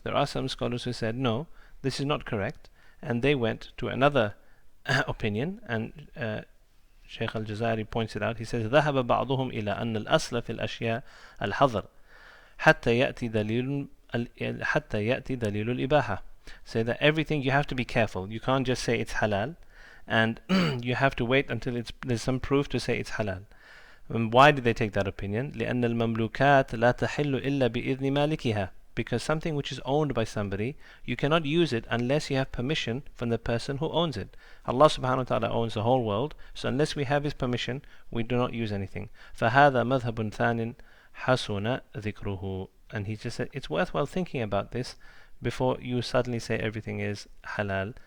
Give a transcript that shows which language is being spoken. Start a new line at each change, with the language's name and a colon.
English: There are some scholars who said no, this is not correct, and they went to another opinion, and Shaykh al-Jazairi points it out. He says
Arabic: ذهب بعضهم إلى أن الأصل في الأشياء الحظر حتى يأتي دليل الإباحة.
English: Say that everything you have to be careful. You can't just say it's halal, and you have to wait until there's some proof to say it's halal. And why did they take that opinion?
Arabic: لأن المملوكات لا تحل إلا بإذن مالكها.
English: Because something which is owned by somebody, you cannot use it unless you have permission from the person who owns it. Allah subhanahu wa ta'ala owns the whole world, so unless we have His permission, we do not use anything.
Arabic: فهذا مذهب ثان حسن ذكره.
English: And he just said, it's worthwhile thinking about this before you suddenly say everything is halal.